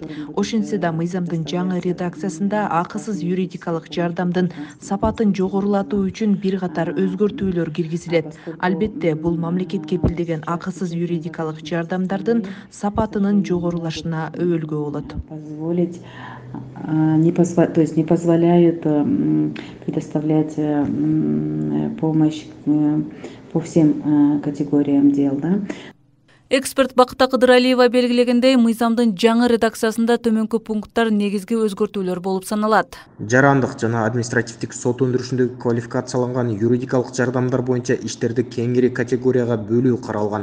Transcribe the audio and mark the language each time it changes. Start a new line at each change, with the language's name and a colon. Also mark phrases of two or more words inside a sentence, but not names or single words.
Kyrgyz: Ошентсе да мыйзамдын жаңы редакциясында акысыз юридикалык жардамдын сапатын жогорулатуу үчүн бир катар өзгөртүүлөр киргизилет. Албетте, бул мамлекет кепилдеген акысыз юридикалык жардамдардын сапатынын жогорулашына өбөлгө болот.
Russian: То есть не позволяют предоставлять помощь по всем категориям дел, да?
Kyrgyz: Эксперт Бакыта Кыдыралиева белгилегендей, мыйзамдын жаңы редакциясында төмөнкү пункттар негизги өзгөртүүлөр болуп саналат. Жарандык жана административдик сот өндүрүшүндөгү квалификацияланган юридикалык жардамдар боюнча иштерди кеңири категорияга бөлүү каралган.